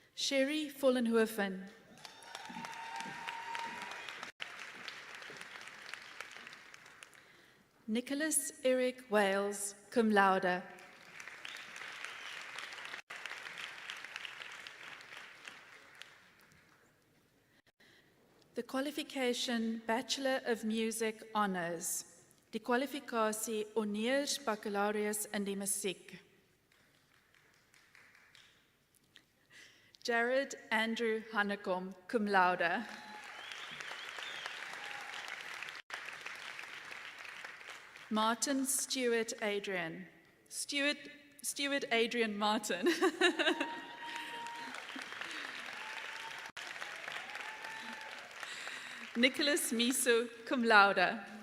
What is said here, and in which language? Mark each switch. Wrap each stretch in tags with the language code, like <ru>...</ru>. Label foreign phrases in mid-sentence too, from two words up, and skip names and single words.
<af>Sherry Vollenhoven. Nicholas Eric Wales,</af> <la>cum laude.</la> <en>The qualification Bachelor of Music Honours.</en> <af>Die kwalifikasie Honeurs Baccalaureus in die Musiek. Jared Andrew Hannekom,</af> <la>cum laude.</la> <af>Martin Stewart Adrian. Stewart Adrian Martin. Nicholas Miso,</af> <la>cum laude.</la>